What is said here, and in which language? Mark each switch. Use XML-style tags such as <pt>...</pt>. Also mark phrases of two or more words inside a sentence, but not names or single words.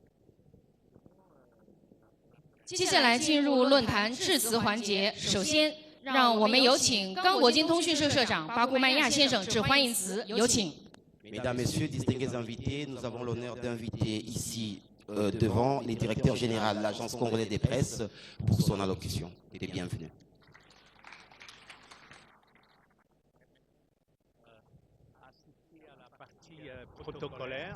<zh>接下来进入论坛致辞环节。首先， 让我们有请刚果金通讯社社长巴古曼亚先生致欢迎词，有请。</zh> <fr>Mesdames, Messieurs, distingués invités, nous avons l'honneur d'inviter ici devant les directeurs généraux de l'Agence congolaise des presses pour son allocution. Il est bienvenu. Assister à la partie protocolaire.</fr>